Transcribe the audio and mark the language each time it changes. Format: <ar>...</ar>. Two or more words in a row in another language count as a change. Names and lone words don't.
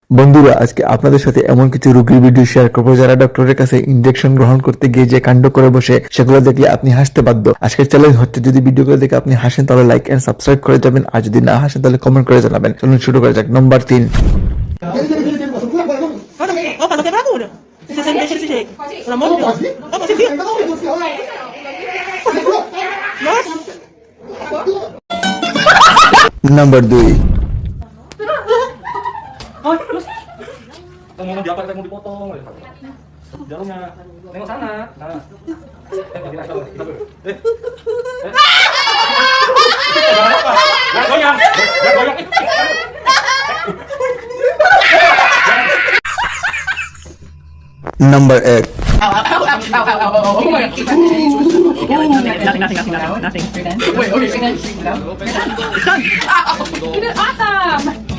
<bn>বন্ধুরা, আজকে আপনাদের সাথে এমন কিছু রোগীর ভিডিও শেয়ার করবো যারা ডক্টরের কাছে ইনজেকশন গ্রহণ করতে গিয়ে যে কাণ্ড করে বসে, সেগুলো দেখলে আপনি হাসতে বাধ্য। আজকের চ্যালেঞ্জ হচ্ছে, যদি ভিডিওগুলো দেখে আপনি হাসেন তাহলে</bn> <en>like and subscribe</en> <bn>করে যাবেন, আর যদি না হাসেন তাহলে কমেন্ট করে জানাবেন। চলুন শুরু করা যাক। নাম্বার 3। Number 2.</bn> <id>Ngomong di apa kita mau dipotong. Jalurnya nengok sana. Nah. Jangan apa? Jangan goyang. Jangan goyang.</id> <en>Number 8. Oh my god. Nothing. You're done? Wait, okay. You're done? No. You're done? It's done. You did awesome!</en>